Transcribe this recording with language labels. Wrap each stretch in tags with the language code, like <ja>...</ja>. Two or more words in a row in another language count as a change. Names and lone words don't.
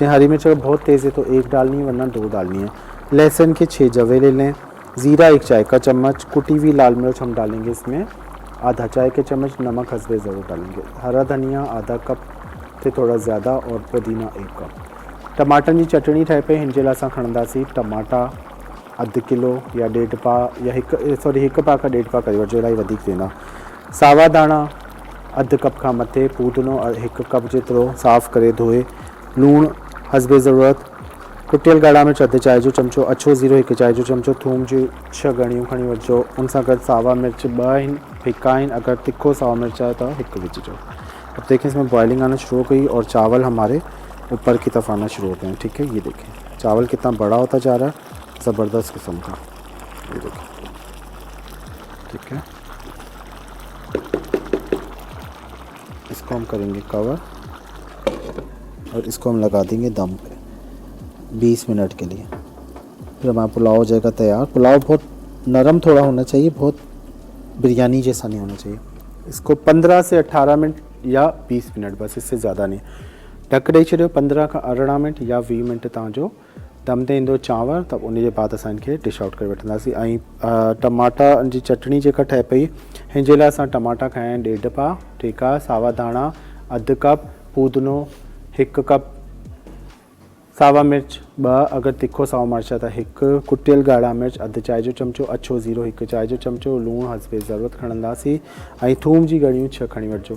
<hi>हरी मिर्च अगर बहुत तेज़ है तो 1 डालनी है वरना 2 डालनी है। लहसुन के 6 जवे ले लें। ज़ीरा 1 चाय का चम्मच, कुटी हुई लाल मिर्च हम डालेंगे इसमें आधा चाय के चम्मच, नमक हस्बे ज़रूर डालेंगे। हरा धनिया आधा कप से थोड़ा ज़्यादा और पुदीना 1 कप।</hi> <sd>टमाटन जी चटनी ठाहे पे हिन जे लाइ असां खणंदासीं टमाटा अधु किलो या 1.5 पा या 1 पा का 1.5 पा करे वठिजो, इलाही वधीक वेंदा। सावा दाणा अधु कप खां मथे, पूदनो 1 कप जेतिरो साफ़ करे धोए, लूणु हस्बे ज़रूरत, कुटियल ॻाढ़ा मिर्च अधु चाय जो चमचो, अछो ज़ीरो 1 चाय जो चमचो, थूम जी 6 गणियूं खणी वठिजो। उन सां गॾु सावा मिर्च 2 आहिनि, फिका आहिनि। अगर तिखो सावा मिर्च है तो 1 विझिजो।</sd> <hi>अब देखें इसमें बॉइलिंग आना शुरू हो गई और चावल हमारे ऊपर की तरफ आना शुरू हो गए हैं, ठीक है। ये देखें चावल कितना बड़ा होता जा रहा है, ज़बरदस्त किस्म का, ये देखें, ठीक है। इसको हम करेंगे कवर और इसको हम लगा देंगे दम पे 20 मिनट के लिए। फिर हमारा पुलाव हो जाएगा तैयार। पुलाव बहुत नरम थोड़ा होना चाहिए, बहुत बिरयानी जैसा नहीं होना चाहिए। इसको 15 से 18 मिनट या 20 मिनट बस, इससे ज़्यादा नहीं।</hi> <sd>ढक ॾेई छॾियो 15 खां 18 मिनट या 20 मिनट तव्हांजो दम ते ईंदो चांवर, त उन जे बाद असां इनखे</sd> <en>dish out</en> <sd>करे वठंदासीं। ऐं टमाटा जी चटनी जेका ठहे पई हिन जे लाइ असां टमाटा खया आहिनि 1.5 पा, ठीकु आहे। सावा धाणा अधु कप, पूदनो 1 कप, सावा मिर्च अगर तिखो साओ मिर्च त हिकु, कुटियल ॻाढ़ा मिर्च अधु चांहि जो चमचो, अछो ज़ीरो हिकु चांहि जो चमचो, लूणु हस्बे ज़रूरत खणंदासीं ऐं थूम जी ॻड़ियूं 6 खणी वठिजो।</sd>